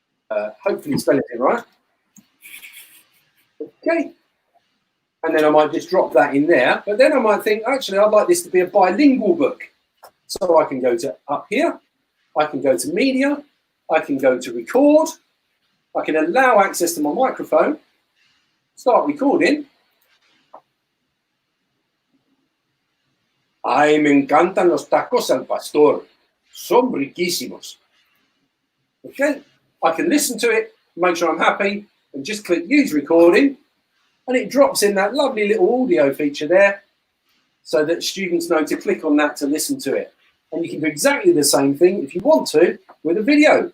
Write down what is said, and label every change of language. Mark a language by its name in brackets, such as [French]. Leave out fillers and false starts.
[English] Hopefully spelling it right. Okay, and then I might just drop that in there, but then I might think, actually, I'd like this to be a bilingual book. So I can go to up here, I can go to media, I can go to record, I can allow access to my microphone, start recording. [Spanish] Ay, me encantan los tacos al pastor. Son riquísimos. [English] Okay, I can listen to it, make sure I'm happy, and just click use recording, and it drops in that lovely little audio feature there so that students know to click on that to listen to it. And you can do exactly the same thing if you want to with a video.